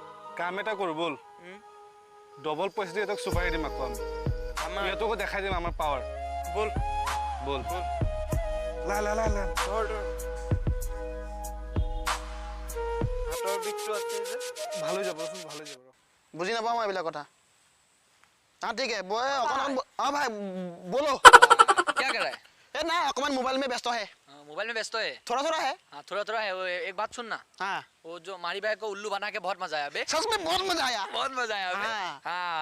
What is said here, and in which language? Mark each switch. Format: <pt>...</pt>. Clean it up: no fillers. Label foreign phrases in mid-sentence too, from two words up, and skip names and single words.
<as>কাম এটা কৰো বল ডবল পইচা দি তক চুপাৰি দিম আকৌ আমি ইহঁতকো দেখাই দিম আমাৰ পাৱাৰ বল বল বল লা লা লা লা ধৰ হাতৰ বিষটো আছে যে ভাল হৈ যাব চোন ভাল হৈ যাব বুজি নাপাওঁ মই এইবিলাক কথা</as> <hi>हाँ ठीक है वो हाँ भाई बोलो क्या कर रहा है ए ना अकमान मोबाइल में व्यस्त है मोबाइल में व्यस्त है थोड़ा थोड़ा है हाँ थोड़ा है वो एक बात सुनना हाँ वो जो मारी भाई को उल्लू बना के बहुत मजा आया बे सच में बहुत मजा आया बहुत मजा आया बे हाँ। हाँ</hi>